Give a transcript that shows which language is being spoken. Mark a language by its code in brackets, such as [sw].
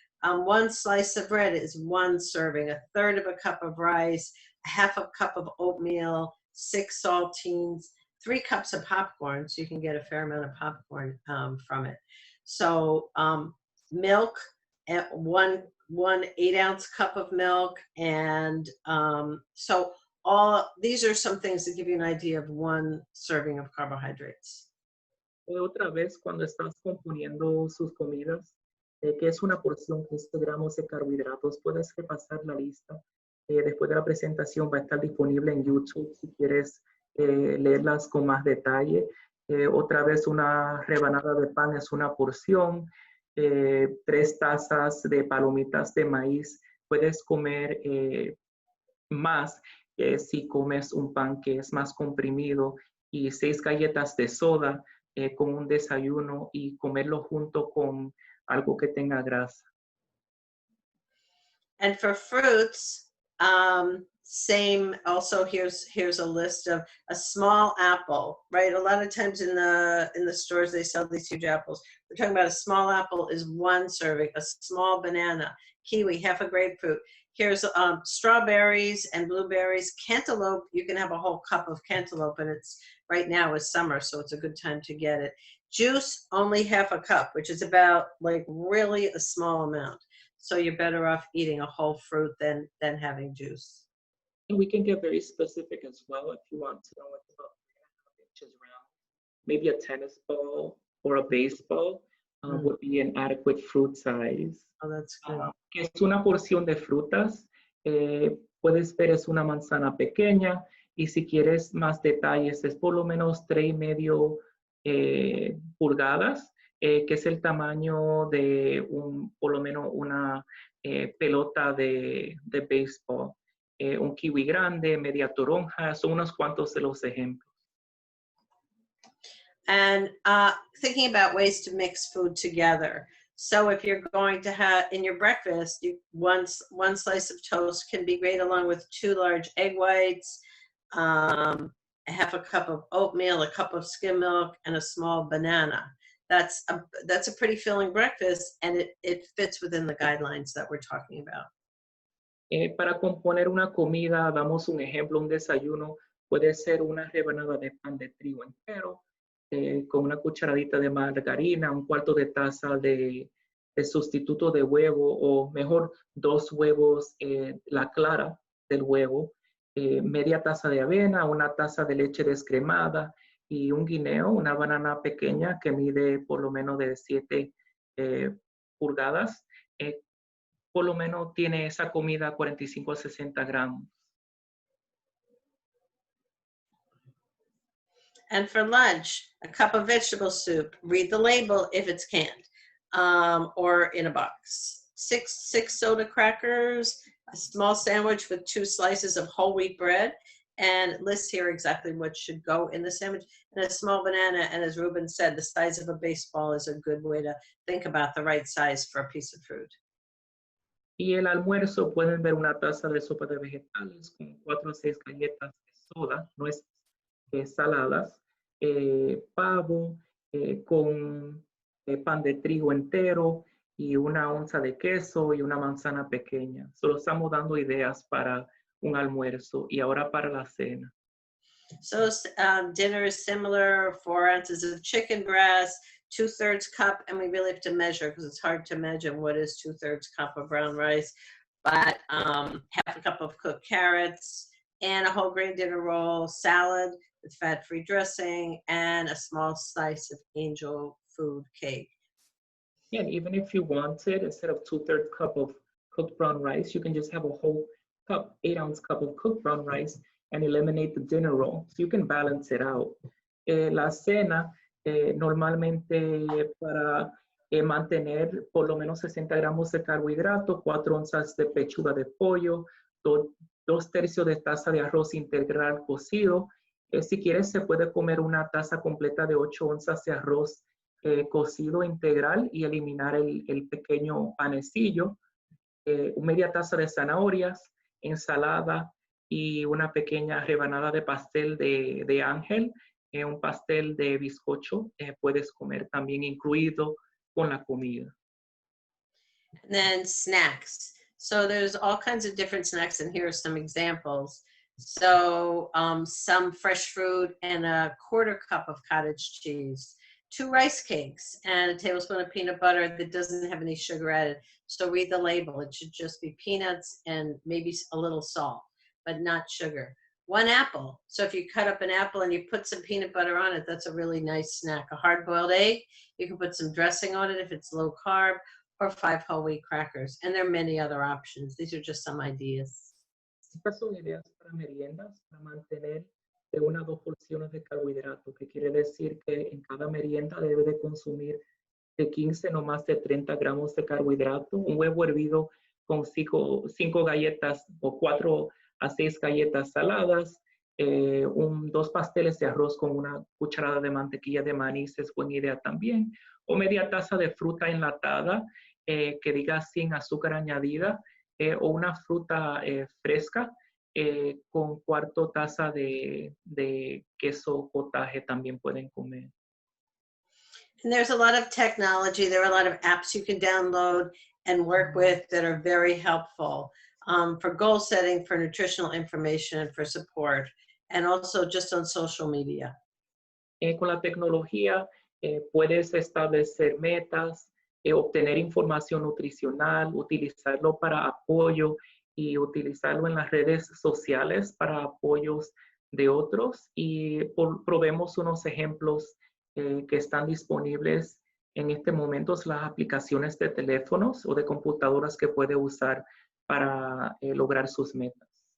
[en] 1 slice of bread is 1 serving, 1/3 of a cup of rice, 1/2 cup of oatmeal, 6 saltines, 3 cups of popcorn, so you can get a fair amount of popcorn from it. So milk, 1 8-ounce cup of milk, and so these are some things that give you an idea of 1 serving of carbohydrates. [es] Otra vez, cuando estás componiendo sus comidas, que es una porción, 15 gramos de carbohidratos, puedes repasar la lista. Después de la presentación va a estar disponible en YouTube si quieres leerlas con más detalle. Otra vez, una rebanada de pan es una porción. 3 tazas de palomitas de maíz. Puedes comer más si comes un pan que es más comprimido, y 6 galletas de soda con un desayuno, y comerlo junto con algo que tenga grasa. [en] And for fruits, Same, also here's a list of a small apple, right? A lot of times in the stores they sell these huge apples. We're talking about a small apple is 1 serving, a small banana, kiwi, half a grapefruit. Here's strawberries and blueberries, cantaloupe. You can have a whole cup of cantaloupe, and it's right now is summer, so it's a good time to get it. Juice, only half a cup, which is about like really a small amount. So you're better off eating a whole fruit than having juice. And we can get very specific as well if you want to know what's about 3.5 inches round. Maybe a tennis ball or a baseball would be an adequate fruit size. Oh, that's good. [es] Que es una porción de frutas. Puedes ver, es una manzana pequeña. Y si quieres más detalles, es por lo menos 3.5 pulgadas, que es el tamaño de por lo menos una pelota de béisbol. Un kiwi grande, media toronja, son unos cuantos de los ejemplos. [en] And thinking about ways to mix food together. So if you're going to have in your breakfast, one slice of toast can be great along with 2 large egg whites, half a cup of oatmeal, a cup of skim milk, and a small banana. That's a pretty filling breakfast, and it fits within the guidelines that we're talking about. [es] Para componer una comida, damos un ejemplo, un desayuno, puede ser una rebanada de pan de trigo entero, con una cucharadita de margarina, 1/4 de taza de sustituto de huevo, o mejor, 2 huevos, la clara del huevo, media taza de avena, 1 taza de leche descremada y un guineo, una banana pequeña que mide por lo menos de 7 pulgadas. Por lo menos tiene esa comida 45 a 60 gramos. [en] And for lunch, a cup of vegetable soup. Read the label if it's canned, or in a box. 6 soda crackers, a small sandwich with 2 slices of whole wheat bread, and it lists here exactly what should go in the sandwich, and a small banana. And as Ruben said, the size of a baseball is a good way to think about the right size for a piece of fruit. [es] Y el almuerzo pueden ver una taza de sopa de vegetales con 4 a 6 galletas de soda, nueces saladas, pavo con pan de trigo entero y 1 onza de queso y una manzana pequeña. Solo estamos dando ideas para un almuerzo y ahora para la cena. [en] So dinner is similar, 4 ounces of chicken breast, 2/3 cup, and we really have to measure because it's hard to imagine what is 2/3 cup of brown rice, but half a cup of cooked carrots and a whole grain dinner roll, salad with fat-free dressing, and a small slice of angel food cake. And even if you wanted, instead of 2/3 cup of cooked brown rice, you can just have a whole cup, 8-ounce cup of cooked brown rice and eliminate the dinner roll. So you can balance it out. [es] La cena, normalmente para mantener por lo menos 60 gramos de carbohidrato, 4 onzas de pechuga de pollo, 2/3 de taza de arroz integral cocido. Si quieres, se puede comer una taza completa de 8 onzas de arroz cocido integral y eliminar el pequeño panecillo, media taza de zanahorias, ensalada y una pequeña rebanada de pastel de ángel, un pastel de bizcocho puedes comer también incluido con la comida. [en] And then snacks. So there's all kinds of different snacks, and here are some examples. So some fresh fruit and a 1/4 cup of cottage cheese, 2 rice cakes, and a tablespoon of peanut butter that doesn't have any sugar added. So read the label. It should just be peanuts and maybe a little salt, but not sugar. 1 apple. So if you cut up an apple and you put some peanut butter on it, that's a really nice snack. A hard-boiled egg, you can put some dressing on it if it's low carb, or 5 whole wheat crackers. And there are many other options. These are just some ideas. [es] Estas son ideas para meriendas, para mantener de 1 a 2 porciones de carbohidrato, que quiere decir que en cada merienda debe de consumir de 15 no más de 30 gramos de carbohidrato, un huevo hervido con 5 galletas o 4 a 6 galletas saladas, 2 pasteles de arroz con 1 cucharada de mantequilla de maní es buena idea también, o media taza de fruta enlatada que diga sin azúcar añadida, o una fruta fresca con cuarto taza de queso cottage también pueden comer. [en] And there's a lot of technology. There are a lot of apps you can download and work with that are very helpful for goal setting, for nutritional information, and for support, and also just on social media. [es] Con la tecnología puedes establecer metas, obtener información nutricional, utilizarlo para apoyo y utilizarlo en las redes sociales para apoyos de otros. Y probemos unos ejemplos que están disponibles en este momento, las aplicaciones de teléfonos o de computadoras que puede usar para lograr sus metas.